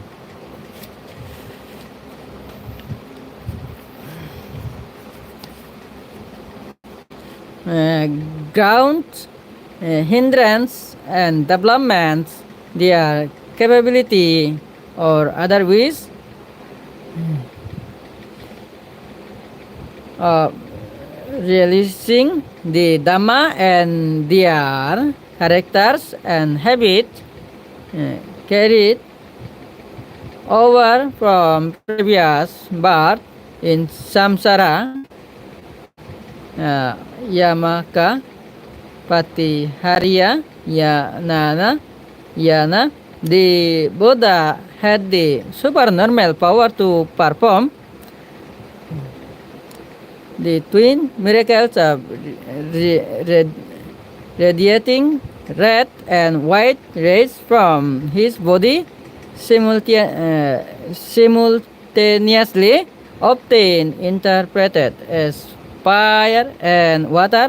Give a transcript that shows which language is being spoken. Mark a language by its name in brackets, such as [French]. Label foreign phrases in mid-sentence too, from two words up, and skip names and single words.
[English] Ground, hindrance, and developments, their capability or otherwise realizing the Dhamma and their characters and habits carried over from previous birth in samsara, [Pali] yamaka, patihariya, yana. [English] The Buddha had the supernormal power to perform the twin miracles of radiating red and white rays from his body simultaneously, often interpreted as fire and water.